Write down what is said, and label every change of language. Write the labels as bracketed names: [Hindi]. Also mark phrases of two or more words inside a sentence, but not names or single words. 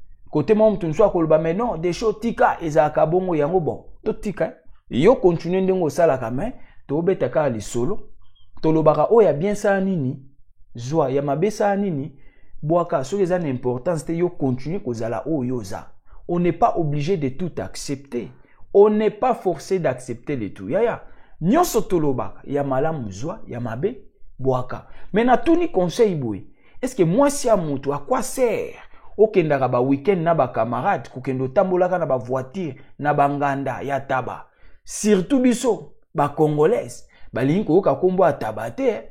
[Lingala] Kote mo mutu nso akoloba, [French] mais non, [Lingala] de show tika ezalaka bongo yango bon. To tika, eh? Yo continue ndenge osalaka, mais tobeta kaka lisolo. Tolobaka oyo ya bien sala nini? Zwa, ya mabe sala nini? Bwaka, soki eza na importance te, yo continue kozala oyo oza. [French] On n'est pas obligé de tout accepter. On n'est pas forcé d'accepter le tout. [Lingala] Yaya, nyonso tolobaka, ya malamu zwa, ya mabe, bwaka. Mais natuni conseil boye. [French] Est-ce que [Lingala] mwasi ya mutu, [French] à quoi sert? [Lingala] Okendaka ba weekend na ba camarade, kokende otambolaka na ba voiture, na ba nganda, ya taba. Surtout biso, ba congolaise, balingi koyoka kombo ya taba te, eh?